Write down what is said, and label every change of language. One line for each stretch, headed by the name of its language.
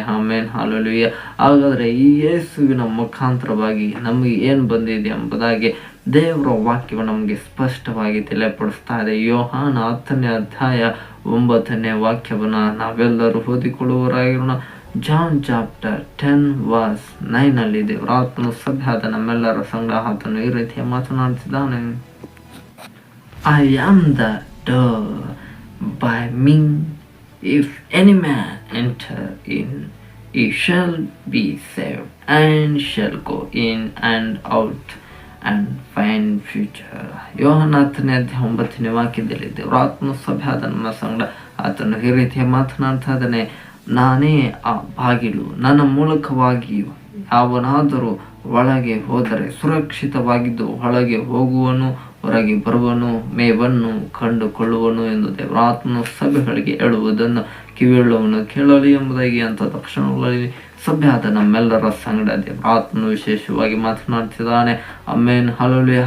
Kannada: Amen, hallelujah. ಹಾಗಾದರೆ ಈ ಯೇಸುವಿನ ಮುಖಾಂತರವಾಗಿ ನಮಗೆ ಏನು ಬಂದಿದೆ ಎಂಬುದಾಗಿ ದೇವರ ವಾಕ್ಯವು ನಮಗೆ ಸ್ಪಷ್ಟವಾಗಿ ತಿಳಿಯಪಡಿಸ್ತಾ ಇದೆ. ಯೋಹಾನ 10ನೇ ಅಧ್ಯಾಯ 9ನೇ ವಾಕ್ಯವನ್ನು ನಾವೆಲ್ಲರೂ ಓದಿಕೊಳ್ಳುವವರಾಗಿರೋಣ. ಜಾನ್ ಚಾಪ್ಟರ್ 10:9 ದೇವರ ಆತನು ಸಭೆಯಾದ ನಮ್ಮೆಲ್ಲರ ಸಂಗಡ ಆತನು ಈ ರೀತಿಯ ಮಾತನಾಡ್ತಿದ್ದಾನೆ.
English: I am the door, by me if any man enter in, he shall be saved, and shall go in and out and find future.
Kannada: ಯೋಹಾನ 10ನೇ ಅಧ್ಯಾಯ 9ನೇ ವಾಕ್ಯದಲ್ಲಿ ದೇವರ ಆತ್ಮ ಸಭೆಯಾದ ನಮ್ಮ ಸಂಗಡ ಆತನು ಈ ರೀತಿಯ ಮಾತನಾಡ್ತಾ ಇದ್ದಾನೆ. ನಾನೇ ಆ ಬಾಗಿಲು, ನನ್ನ ಮೂಲಕವಾಗಿಯೂ ಯಾವನಾದರೂ ಒಳಗೆ ಹೋದರೆ ಸುರಕ್ಷಿತವಾಗಿದ್ದು ಒಳಗೆ ಹೋಗುವನು, ಹೊರಗೆ ಬರುವನು, ಮೇವನ್ನು ಕಂಡುಕೊಳ್ಳುವನು ಎಂದು ದೇವರಾತ್ಮನು ಸಭೆಗಳಿಗೆ ಹೇಳುವುದನ್ನು ಕಿವಿಯುಳ್ಳವನು ಕೇಳಲಿ ಎಂಬುದಾಗಿ ಅಂತ ತಕ್ಷಣಗಳಲ್ಲಿ ಸಭೆಯಾದ ನಮ್ಮೆಲ್ಲರ ಸಂಗಡ ದೇವರಾತ್ಮನು ವಿಶೇಷವಾಗಿ ಮಾತನಾಡ್ತಿದ್ದಾನೆ. Amen, hallelujah.